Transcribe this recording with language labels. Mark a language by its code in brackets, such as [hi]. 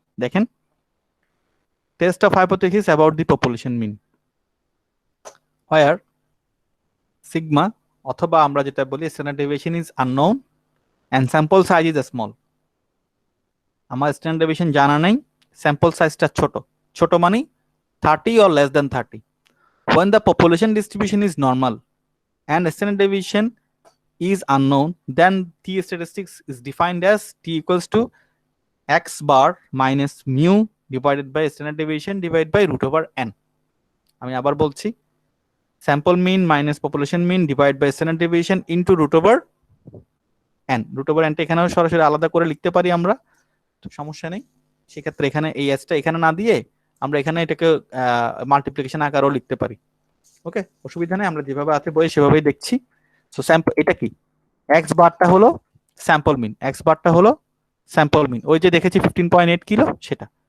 [bn] দেখেন, test of hypothesis about the population mean where sigma অথবা আমরা যেটা বলি standard deviation is unknown and sample size is small. আমার স্ট্যান্ডার্ড ডেভিয়েশন জানা নেই, স্যাম্পল সাইজটা ছোট, ছোট মানে 30 [en] or less than 30. When the population distribution is normal and standard deviation is unknown, then t statistics is defined as t equals to x bar minus mu divided by standard deviation divided by root over n. [bn] আমি আবার বলছি, [en] sample mean minus population mean divided by standard deviation into root over n. [bn] root over n টা এখানেও সরাসরি আলাদা করে লিখতে পারি আমরা, তো সমস্যা নেই। সেক্ষেত্রে এখানে এই s টা এখানে না দিয়ে আমরা এখানে এটাকে মাল্টিপ্লিকেশন আকারেও লিখতে পারি, ওকে, অসুবিধা নেই, আমরা যেভাবে আছে বই সেভাবেই দেখছি। সো স্যাম্পল এটা কি, এক্স বারটা হলো স্যাম্পল মিন, এক্স বারটা হলো স্যাম্পল মিন, ওই যে দেখেছি 15.8 কিলো সেটা।